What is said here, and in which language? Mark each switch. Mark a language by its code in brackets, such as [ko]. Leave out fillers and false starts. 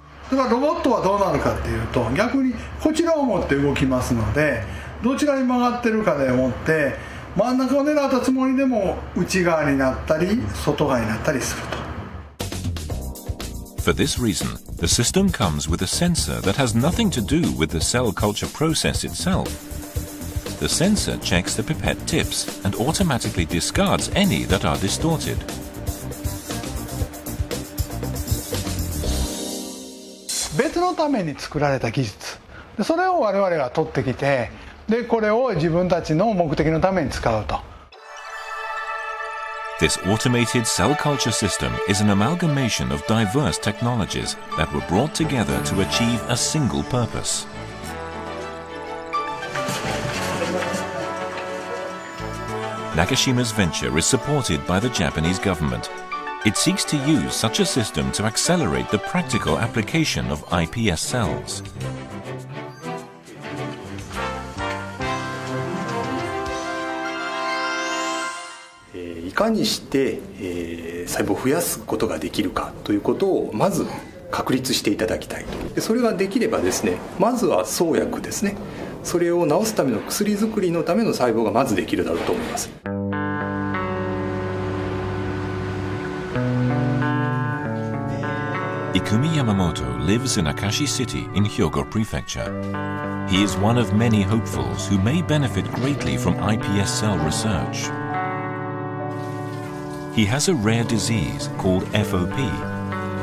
[ja] だからロボットはどうなるかっていうと、逆にこちらを持って動きますので、どちらに曲がってるかでもって真ん中を狙ったつもりでも内側になったり外側になったりすると。 [en] For this reason, the system comes with a sensor that has nothing to do with the cell culture process itself. The sensor checks the pipette tips and automatically discards any that are distorted. [ja] 別のために作られた技術、それを我々が取ってきて、でこれを自分たちの目的のために使うと。 [en] This automated cell culture system is an amalgamation of diverse technologies that were brought together to achieve a single purpose. Nakashima's venture is supported by the Japanese government. It seeks to use such a system to accelerate the practical application of iPS cells. [ja] いかにして、細胞を増やすことができるかということをまず確立していただきたいと。それができればですね、まずは創薬ですね。それを治すための薬作りのための細胞がまずできるだろうと思います。 [en] Ikumi Yamamoto lives in Akashi City in Hyogo Prefecture. He is one of many hopefuls who may benefit greatly from iPS cell research. He has a rare disease called FOP.